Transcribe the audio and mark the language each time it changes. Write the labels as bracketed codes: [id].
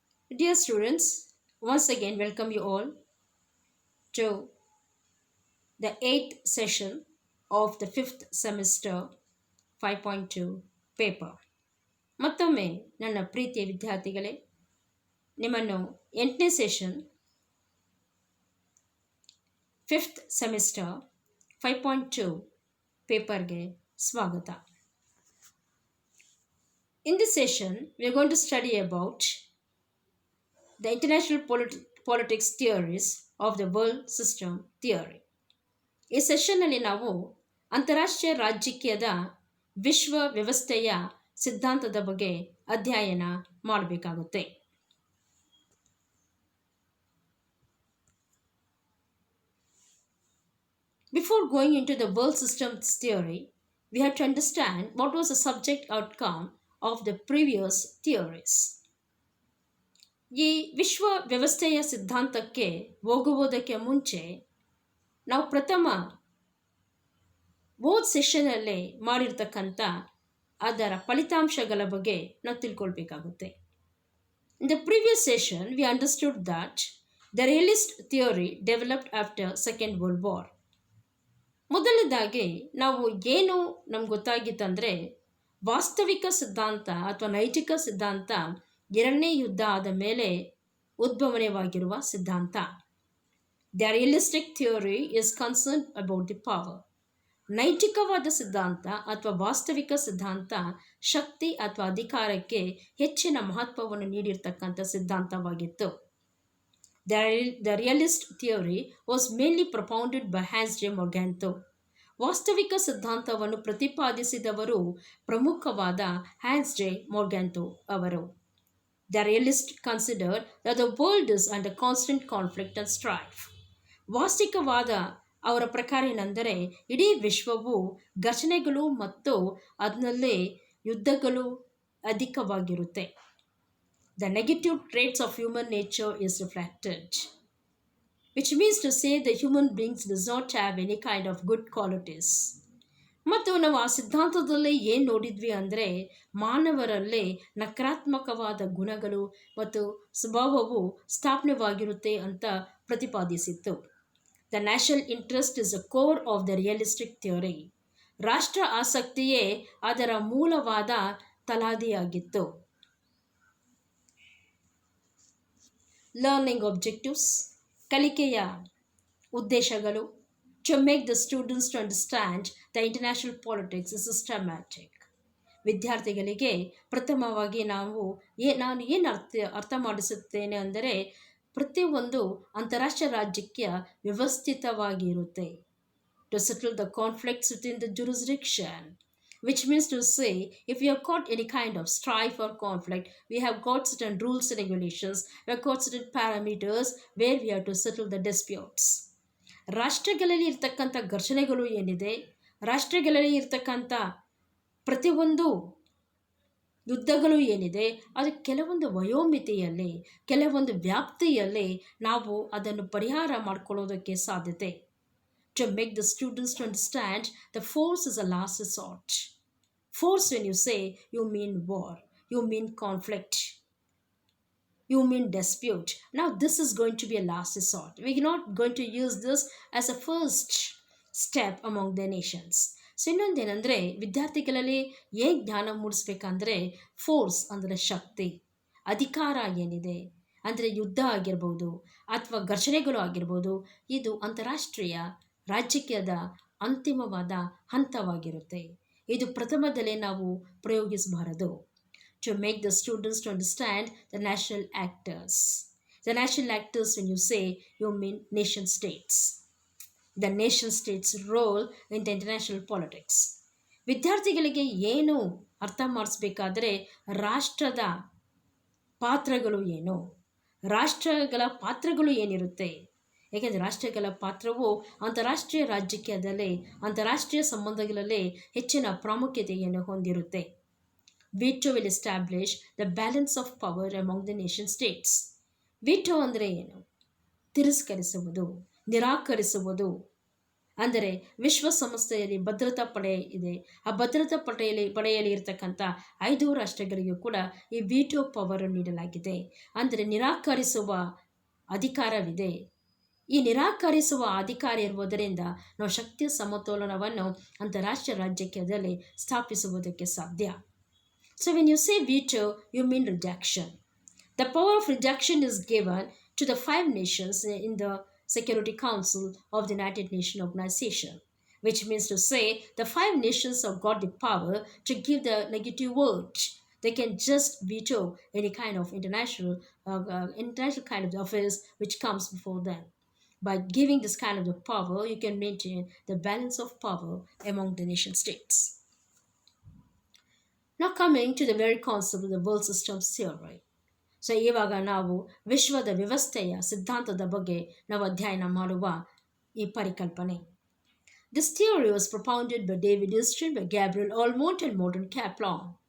[en] Dear students, once again welcome you all to the 8th session of the 5th semester 5.2 paper. [kn] ಮತ್ತೊಮ್ಮೆ ನನ್ನ ಪ್ರೀತಿಯ ವಿದ್ಯಾರ್ಥಿಗಳೇ, ನಿಮ್ಮನ್ನು 8ನೇ session 5th semester 5.2 ಪೇಪರ್ಗೆ ಸ್ವಾಗತ. [en] In this session, we are going to study about the international politics theories of the world system theory. [kn] ಈ ಸೆಷನ್ನಲ್ಲಿ ನಾವು ಅಂತಾರಾಷ್ಟ್ರೀಯ ರಾಜಕೀಯದ ವಿಶ್ವ ವ್ಯವಸ್ಥೆಯ ಸಿದ್ಧಾಂತದ ಬಗ್ಗೆ ಅಧ್ಯಯನ ಮಾಡಬೇಕಾಗುತ್ತೆ. [en] Before going into the world systems theory, we have to understand what was the subject outcome of the previous theories. [kn] ಈ ವಿಶ್ವ ವ್ಯವಸ್ಥೆಯ ಸಿದ್ಧಾಂತಕ್ಕೆ ಹೋಗುವುದಕ್ಕೆ ಮುಂಚೆ ನಾವು ಪ್ರಥಮ ಓದ್ ಸೆಷನಲ್ಲಿ ಮಾಡಿರ್ತಕ್ಕಂಥ ಅದರ ಫಲಿತಾಂಶಗಳ ಬಗ್ಗೆ ನಾವು ತಿಳ್ಕೊಳ್ಬೇಕಾಗುತ್ತೆ. [en] In the previous session, we understood that the realist theory developed after Second World War. [kn] ಮೊದಲನೇದಾಗಿ ನಾವು ಏನು ನಮ್ಗೆ ಗೊತ್ತಾಗಿತ್ತಂದರೆ, ವಾಸ್ತವಿಕ ಸಿದ್ಧಾಂತ ಅಥವಾ ನೈತಿಕ ಸಿದ್ಧಾಂತ ಎರಡನೇ ಯುದ್ಧ ಆದ ಮೇಲೆ ಉದ್ಭವನವಾಗಿರುವ ಸಿದ್ಧಾಂತ. [en] The realistic theory is concerned about the power. [kn] ನೈತಿಕವಾದ ಸಿದ್ಧಾಂತ ಅಥವಾ ವಾಸ್ತವಿಕ ಸಿದ್ಧಾಂತ ಶಕ್ತಿ ಅಥವಾ ಅಧಿಕಾರಕ್ಕೆ ಹೆಚ್ಚಿನ ಮಹತ್ವವನ್ನು ನೀಡಿರ್ತಕ್ಕಂಥ ಸಿದ್ಧಾಂತವಾಗಿತ್ತು. [en] The realist theory was mainly propounded by Hans J. Morgenthau. [kn] ವಾಸ್ತವಿಕ ಸಿದ್ಧಾಂತವನ್ನು ಪ್ರತಿಪಾದಿಸಿದವರು ಪ್ರಮುಖವಾದ ಹ್ಯಾನ್ಸ್ ಜೆ ಮೊರ್ಗ್ಯಾನ್ಥೊ ಅವರು. [en] The realist considered that the world is under constant conflict and strife. [kn] ವಾಸ್ತವಿಕವಾದ ಅವರ ಪ್ರಕಾರ ಏನೆಂದರೆ, ಇಡೀ ವಿಶ್ವವು ಘರ್ಷಣೆಗಳು ಮತ್ತು ಅದರಲ್ಲಿ ಯುದ್ಧಗಳು ಅಧಿಕವಾಗಿರುತ್ತೆ. [en] The negative traits of human nature is reflected, which means to say the human beings does not have any kind of good qualities. [kn] ಮತ್ತು ನಾವು ಆ ಸಿದ್ಧಾಂತದಲ್ಲಿ ಏನು ನೋಡಿದ್ವಿ ಅಂದರೆ, ಮಾನವರಲ್ಲಿ ನಕಾರಾತ್ಮಕವಾದ ಗುಣಗಳು ಮತ್ತು ಸ್ವಭಾವವು ಸ್ಥಾಪನೆವಾಗಿರುತ್ತೆ ಅಂತ ಪ್ರತಿಪಾದಿಸಿತ್ತು. [en] The national interest is the core of the realistic theory. [kn] ರಾಷ್ಟ್ರ ಆಸಕ್ತಿಯೇ ಅದರ ಮೂಲವಾದ ತಳಹದಿಯಾಗಿತ್ತು. [en] Learning objectives, [kn] ಕಲಿಕೆಯ ಉದ್ದೇಶಗಳು. [en] To make the students to understand the international politics is systematic. [kn] ವಿದ್ಯಾರ್ಥಿಗಳಿಗೆ ಪ್ರಥಮವಾಗಿ ನಾನು ಏನು ಅರ್ಥ ಮಾಡಿಸುತ್ತೇನೆ ಅಂದರೆ, ಪ್ರತಿಯೊಂದು ಅಂತಾರಾಷ್ಟ್ರೀಯ ರಾಜಕೀಯ ವ್ಯವಸ್ಥಿತವಾಗಿರುತ್ತೆ. [en] To settle the conflicts within the jurisdiction, which means to say, if we have got any kind of strife or conflict, we have got certain rules and regulations, we have got certain parameters where we have to settle the disputes. [kn] ರಾಷ್ಟ್ರಗಳಲ್ಲಿ ಇರ್ತಕ್ಕಂಥ ಘರ್ಷಣೆಗಳು ಏನಿದೆ, ರಾಷ್ಟ್ರಗಳಲ್ಲಿ ಇರ್ತಕ್ಕಂಥ ಪ್ರತಿಯೊಂದು ಯುದ್ಧಗಳು ಏನಿದೆ, ಅದು ಕೆಲವೊಂದು ವಯೋಮಿತಿಯಲ್ಲಿ, ಕೆಲವೊಂದು ವ್ಯಾಪ್ತಿಯಲ್ಲಿ ನಾವು ಅದನ್ನು ಪರಿಹಾರ ಮಾಡಿಕೊಳ್ಳೋದಕ್ಕೆ ಸಾಧ್ಯತೆ. [en] To make the students to understand the force is a last resort. Force, when you say, you mean war, you mean conflict, you mean dispute. Now this is going to be a last resort. We are not going to use this as a first step among the nations. [kn] So ಇನ್ನೊಂದೇನೆಂದರೆ, ವಿದ್ಯಾರ್ಥಿಗಳಲ್ಲಿ ಏನು ಜ್ಞಾನ ಮೂಡಿಸ್ಬೇಕಂದ್ರೆ, force ಅಂದರೆ ಶಕ್ತಿ, ಅಧಿಕಾರ ಏನಿದೆ ಅಂದರೆ ಯುದ್ಧ ಆಗಿರ್ಬೋದು ಅಥವಾ ಘರ್ಷಣೆಗಳು ಆಗಿರ್ಬೋದು, ಇದು ಅಂತಾರಾಷ್ಟ್ರೀಯ ರಾಜಕೀಯದ ಅಂತಿಮವಾದ ಹಂತವಾಗಿರುತ್ತೆ. ಇದು ಪ್ರಥಮದಲ್ಲೇ ನಾವು ಪ್ರಯೋಗಿಸಬಾರದು. [en] To make the students to understand the national actors. The national actors, when you say, you mean nation states. The nation states' role in the international politics. [kn] ವಿದ್ಯಾರ್ಥಿಗಳಿಗೆ ಏನು ಅರ್ಥ ಮಾಡಿಸ್ಬೇಕಾದ್ರೆ, ರಾಷ್ಟ್ರದ ಪಾತ್ರಗಳು ಏನು, ರಾಷ್ಟ್ರಗಳ ಪಾತ್ರಗಳು ಏನಿರುತ್ತೆ. ಏಕೆಂದರೆ ರಾಷ್ಟ್ರಗಳ ಪಾತ್ರವು ಅಂತಾರಾಷ್ಟ್ರೀಯ ರಾಜಕೀಯದಲ್ಲಿ, ಅಂತಾರಾಷ್ಟ್ರೀಯ ಸಂಬಂಧಗಳಲ್ಲಿ ಹೆಚ್ಚಿನ ಪ್ರಾಮುಖ್ಯತೆಯನ್ನು ಹೊಂದಿರುತ್ತೆ. [en] Veto will establish the balance of power among the nation states. [kn] Veto ಅಂದರೆ ಏನು? ತಿರಸ್ಕರಿಸುವುದು, ನಿರಾಕರಿಸುವುದು ಅಂದರೆ ವಿಶ್ವಸಂಸ್ಥೆಯಲ್ಲಿ ಭದ್ರತಾ ಪಡೆ ಇದೆ. ಆ ಭದ್ರತಾ ಪಡೆಯಲ್ಲಿ ಇರತಕ್ಕಂಥ 5 ರಾಷ್ಟ್ರಗಳಿಗೂ ಕೂಡ ಈ ವಿಟೋ ಪವರ್ ನೀಡಲಾಗಿದೆ. ಅಂದರೆ ನಿರಾಕರಿಸುವ ಅಧಿಕಾರವಿದೆ. ಈ ನಿರಾಕರಿಸುವ ಅಧಿಕಾರ ಇರುವುದರಿಂದ ನಾವು ಶಕ್ತಿಯ ಸಮತೋಲನವನ್ನು ಅಂತಾರಾಷ್ಟ್ರೀಯ ರಾಜಕೀಯದಲ್ಲಿ ಸ್ಥಾಪಿಸುವುದಕ್ಕೆ ಸಾಧ್ಯ. [en] So when you say veto, you mean rejection. The power of rejection is given to the 5 nations in the Security Council of the United Nations Organization, which means to say the 5 nations have got the power to give the negative word. They can just veto any kind of international kind of affairs which comes before them. By giving this kind of the power, you can maintain the balance of power among the nation states. Now coming to the very concept of the world systems theory. [kn] So ಇವಾಗ ನಾವು ವಿಶ್ವದ ವ್ಯವಸ್ಥೆಯ ಸಿದ್ಧಾಂತದ ಬಗ್ಗೆ ನಾವು ಅಧ್ಯಯನ ಮಾಡುವ ಈ ಪರಿಕಲ್ಪನೆ. [en] This theory was propounded by David Easton, by Gabriel Almont and Martin Kaplan.